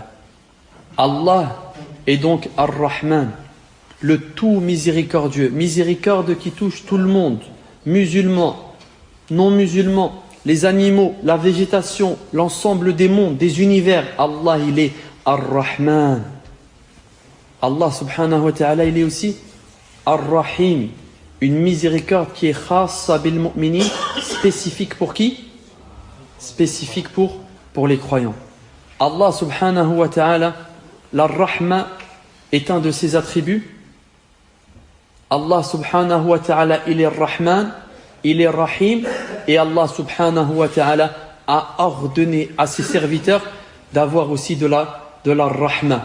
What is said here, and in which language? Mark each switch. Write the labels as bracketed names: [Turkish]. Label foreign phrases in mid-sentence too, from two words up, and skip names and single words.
[French] Allah est donc Ar-Rahman, le tout miséricordieux, miséricorde qui touche tout le monde, musulmans, non musulmans, les animaux, la végétation, l'ensemble des mondes, des univers. Allah, il est Ar-Rahman. Allah [Arabic] سبحانه وتعالى, [French] il est aussi Ar-Rahim, une miséricorde qui est [Arabic] خاصة بالمؤمنين, [French] spécifique pour qui? Spécifique pour les croyants. Allah [Arabic] سبحانه وتعالى, [French] la rahma est un de ses attributs. Allah [Arabic] سبحانه وتعالى, [French] il est Rahman, il est Rahim, et Allah [Arabic] سبحانه وتعالى [French] a ordonné à ses serviteurs d'avoir aussi de la rahma.